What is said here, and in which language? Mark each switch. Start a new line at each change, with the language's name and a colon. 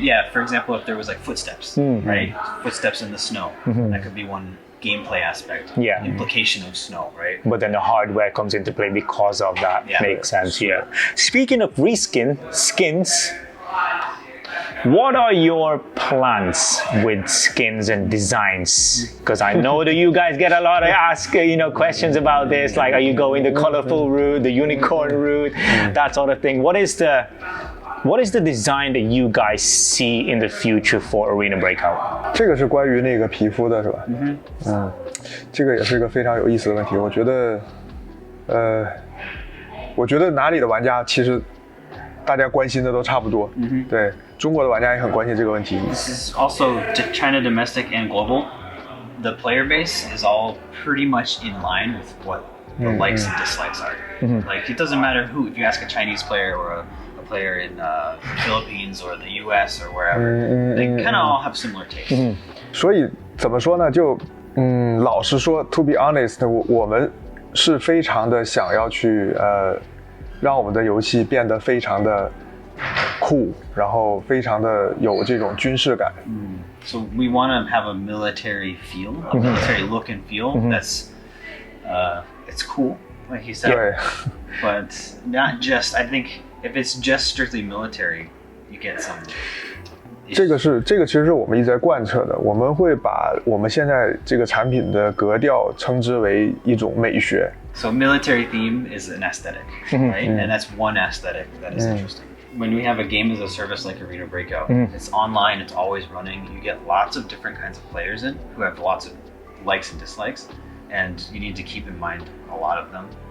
English: For example, if there was like footsteps, right? Footsteps in the snow. That could be one gameplay aspect. Implication of snow, right? But then the hardware comes into play because of that. Makes sense, Speaking of skins, what are your plans with skins and designs? Because I know that you guys get a lot of questions about this. Like, are you going the colorful route, the unicorn route, that sort of thing? What is the design that you guys see in the future for Arena Breakout?
Chinese: 这个是关于那个皮肤的是吧？这个也是一个非常有意思的问题。我觉得哪里的玩家其实大家关心的都差不多。对。中国的玩家也很关心这个问题。
English: This is also China domestic and global. The player base is all pretty much in line with what the likes and dislikes are. Like it doesn't matter who. If you ask a Chinese player or a player in the Philippines or the U.S. or wherever, they kind of all have similar tastes.
Chinese: 所以怎么说呢？就老实说 ，
English: to be honest，
Chinese: 我们是非常的想要去让我们的游戏变得非常的酷，然后非常的有这种军事感。
English: So we want to have a military feel, a military look and feel. That's it's cool, like you said.
Chinese: 对。
English: But not just. I think if it's just strictly military, you get some.
Chinese: 这个其实是我们一直在贯彻的。我们会把我们现在这个产品的格调称之为一种美学。
English: So military theme is an aesthetic, right? And that's one aesthetic that is interesting. When we have a game as a service like Arena Breakout, it's online, it's always running. You get lots of different kinds of players in who have lots of likes and dislikes, and you need to keep in mind a lot of them.